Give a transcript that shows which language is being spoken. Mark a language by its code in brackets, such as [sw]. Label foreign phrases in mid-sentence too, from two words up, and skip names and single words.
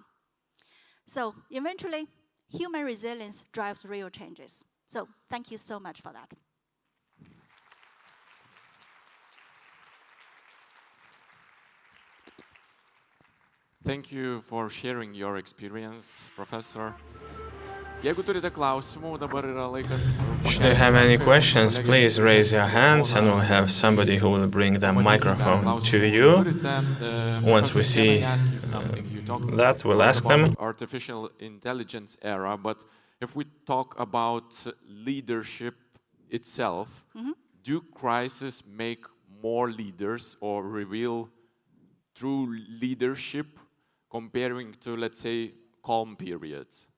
[en] So eventually, human resilience drives real changes. So thank you so much for that. Thank you for sharing your experience, Professor. [lt] Jeigu turite klausimų, dabar yra laikas. [en] Should you have any questions, please raise your hands and we'll have somebody who will bring the microphone to you. Once we see that, we'll ask them. Artificial intelligence era, but if we talk about leadership itself, do crises make more leaders or reveal true leadership comparing to, let's say, calm periods?